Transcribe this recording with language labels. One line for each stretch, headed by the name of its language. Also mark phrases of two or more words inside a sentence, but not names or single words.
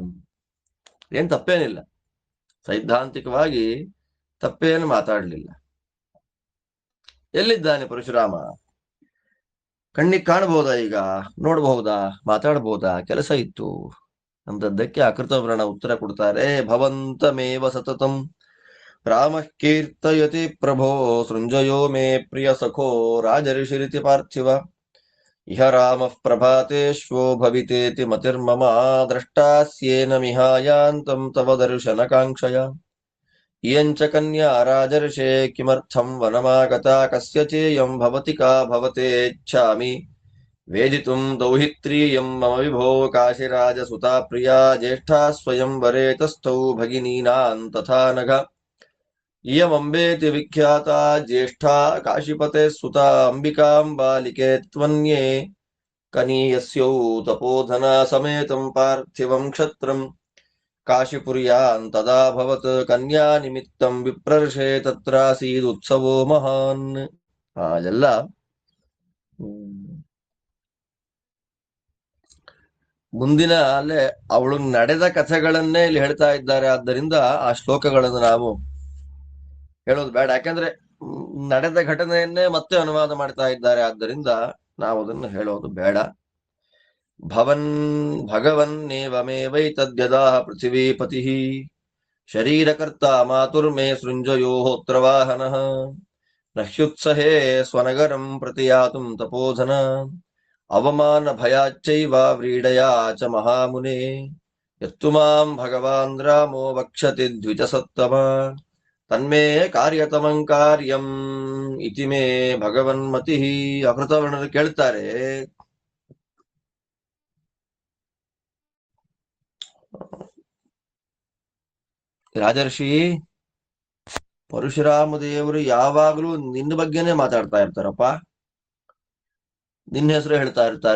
Kannada: ಏನ್ ತಪ್ಪೇನಿಲ್ಲ, ಸೈದ್ಧಾಂತಿಕವಾಗಿ ತಪ್ಪೇನು ಮಾತಾಡ್ಲಿಲ್ಲ. ಎಲ್ಲಿದ್ದಾನೆ ಪರಶುರಾಮ? ಕಣ್ಣಿಗೆ ಕಾಣಬಹುದಾ? ಈಗ ನೋಡಬಹುದಾ? ಮಾತಾಡಬಹುದಾ? ಕೆಲಸ ಇತ್ತು ಅಂತದ್ದಕ್ಕೆ ಅಕೃತವ್ರಣ ಉತ್ತರ ಕೊಡ್ತಾರೆ.
Sanskrit: ಭವಂತಮೇವ ಸತತಂ ರಾಮ ಕೀರ್ತಯತಿ ಪ್ರಭೋ ಸೃಂಜಯೋ ಮೇ ಪ್ರಿಯ ಸಖೋ ರಾಜಋಷಿರಿತಿ ಪಾರ್ಥಿವ ಇಹ ರಾಮ ಪ್ರಭಾತೇಶ್ವೋ ಭವಿತೇತಿ ಮತಿರ್ಮಮ ದ್ರಷ್ಟಾಸ್ಯೇನ ಮಿಹಾಯಾಂತಂ ತವ ದರ್ಶನ ಕಾಂಕ್ಷಯ इयञ्च कन्या राजर्षे किमर्थं वनमागता कस्य चेयं भवति का भवतेच्छामि वेदितुं दौहित्रीयं मम विभो काशीराजसुता प्रिया ज्येष्ठा स्वयंवरे तस्थौ भगिनीनां तथा नघ इयमम्बेति विख्याता ज्येष्ठा काशीपते सुता अंबिकां बालिके त्वन्ये कनीयस्यौ तपोधना समेतं पार्थिवं क्षत्रं काशीपुर्यां तदाभवत् कन्या निमित्तं विप्रर्षे तत्रासीदुत्सवो महान्
Kannada: ಎಲ್ಲ ಮುಂದಿನ ಅಲ್ಲೇ ಅವಳು ನಡೆದ ಕಥೆಗಳನ್ನೇ ಇಲ್ಲಿ ಹೇಳ್ತಾ ಇದ್ದಾರೆ. ಆದ್ದರಿಂದ ಆ ಶ್ಲೋಕಗಳನ್ನು ನಾವು ಹೇಳೋದು ಬೇಡ, ಯಾಕಂದ್ರೆ ನಡೆದ ಘಟನೆಯನ್ನೇ ಮತ್ತೆ ಅನುವಾದ ಮಾಡ್ತಾ ಇದ್ದಾರೆ. ಆದ್ದರಿಂದ ನಾವು ಅದನ್ನು ಹೇಳೋದು ಬೇಡ.
Sanskrit: ಭಗವನ್ನೇವಮೇವೈತದ್ಯದಾಹ ಪೃಥಿವೀಪತಿ ಶರೀರಕರ್ತ ಮಾತುರ್ಮೇ ಸೃಂಜಯೋತ್ರ ವಾಹನಃ ನಹ್ಯುತ್ಸಹೇ ಸ್ವನಗರಂ ಪ್ರತಿಯಾತುಂ ತಪೋಧನ ಅವಮಾನ ಭಯಾಚ್ಚೈವ ವ್ರೀಡಯಾ ಚ ಮಹಾಮುನೆ ಯತ್ತು ಮಾಂ ಭಗವಾನ್ ರಾಮೋ ವಕ್ಷತಿ ದ್ವಿಜಸತ್ತಮ ತನ್ಮೇ ಕಾರ್ಯತಮಂ ಕಾರ್ಯಂ ಇತಿ ಮೇ ಭಗವನ್ಮತಿ.
Kannada: ಅಕೃತವರ್ಣರು ಕೇಳ್ತಾರೆ, ರಾಜರ್ಷಿ ಪರಶುರಾಮ ದೇವರು ಯಾವಾಗಲೂ ನಿನ್ನ ಬಗ್ಗೆನೇ ಮಾತಾಡ್ತಾ ಇರ್ತಾರಪ್ಪ, ನಿನ್ನ ಹೆಸರು ಹೇಳ್ತಾ ಇರ್ತಾರೆ.